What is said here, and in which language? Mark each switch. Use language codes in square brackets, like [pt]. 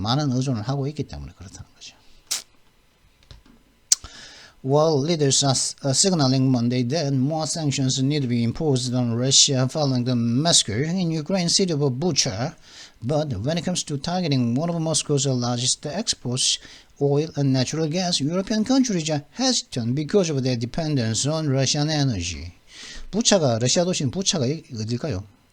[ko] 많은 의존을 하고 있기 때문에 그렇다는 거죠. [en] While leaders are signaling Monday that more sanctions need to be imposed on Russia following the massacre in Ukraine's city of Bucha, but when it comes to targeting one of Moscow's largest exports, oil and natural gas, European countries are hesitant because of their dependence on Russian energy. [ko] 러시아 도시는 부차가 어딜까요?